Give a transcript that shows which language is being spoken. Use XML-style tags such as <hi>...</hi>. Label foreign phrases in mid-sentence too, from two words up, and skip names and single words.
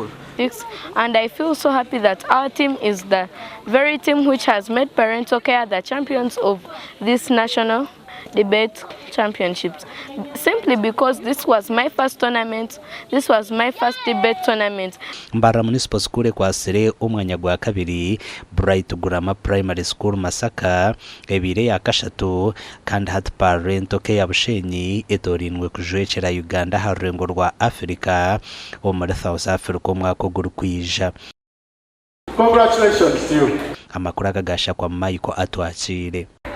<en>And I feel so happy that our team is the very team which has made Parental Care the champions of this national debate championships, simply because this was my first tournament, this was my first debate tournament.</en> <nyn>Mbarara Municipal School kwasire umwanya gwa kabiri, Bright Gurama Primary School Masaka ebire ya kashatu, kandi hat Parental Care Bushenyi etorinwe kujwekera Uganda harengo rwa Africa omuri South Africa umwaka gurukwija.</nyn> <en>Congratulations to you.</en> <nyn>Amakuru agagasha kwa Michael atwakire.</nyn>